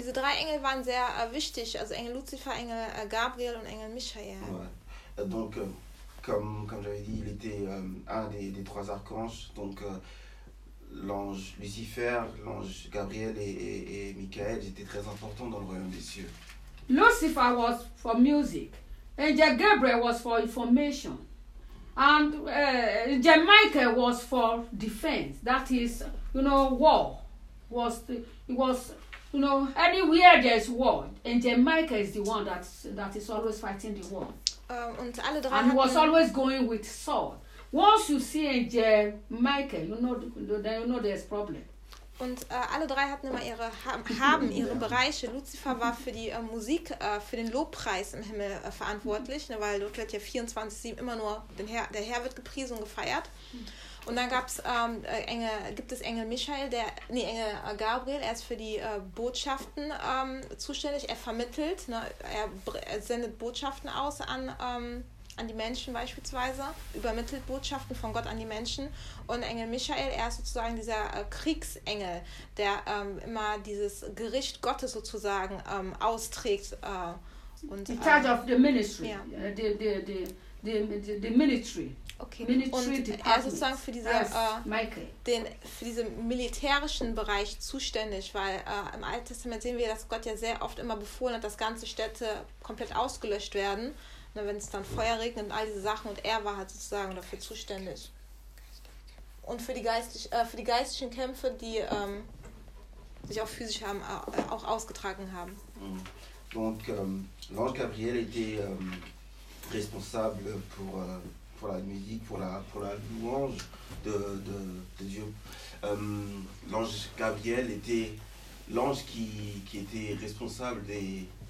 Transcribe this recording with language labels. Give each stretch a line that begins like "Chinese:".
German: diese drei Engel waren sehr wichtig, also Engel Lucifer, Engel Gabriel und Engel Michael.
French: Ouais. Donc Comme j'avais dit, il était un des trois archanges, donc l'ange Lucifer, l'ange Gabriel et Michael étaient très importants dans le royaume des cieux.
English: Lucifer was for music, Angel Gabriel was for information, and Angel Michael was for defense. That is, you know, war was you know, anywhere there is war, Angel Michael is the one that is always fighting the war.
German: Und alle drei
English: and he was always going with sword. Once you see Angel Michael, you know there's problem.
German: Und alle drei hatten immer ihre haben ihre Bereiche. Lucifer war für die Musik, für den Lobpreis im Himmel verantwortlich, ne, weil dort wird ja 24/7 immer nur der Herr wird gepriesen und gefeiert. Und dann gibt es Engel Michael, Engel Gabriel, er ist für die Botschaften zuständig, er vermittelt, ne, er sendet Botschaften aus an die Menschen beispielsweise, übermittelt Botschaften von Gott an die Menschen. Und Engel Michael, er ist sozusagen dieser Kriegsengel, der immer dieses Gericht Gottes sozusagen austrägt.
English: In charge of the ministry, yeah. the ministry.
German: Okay, und er ist sozusagen für diesen militärischen Bereich zuständig, weil im Alten Testament sehen wir, dass Gott ja sehr oft immer befohlen hat, dass ganze Städte komplett ausgelöscht werden, ne, wenn es dann Feuer regnet und all diese Sachen, und er war halt sozusagen dafür zuständig. Und für die geistlichen Kämpfe, die sich auch physisch haben, auch ausgetragen haben.
French: Donc, l'ange Gabriel était responsable pour la musique, pour la louange de Dieu. L'ange Gabriel était l'ange qui était responsable des...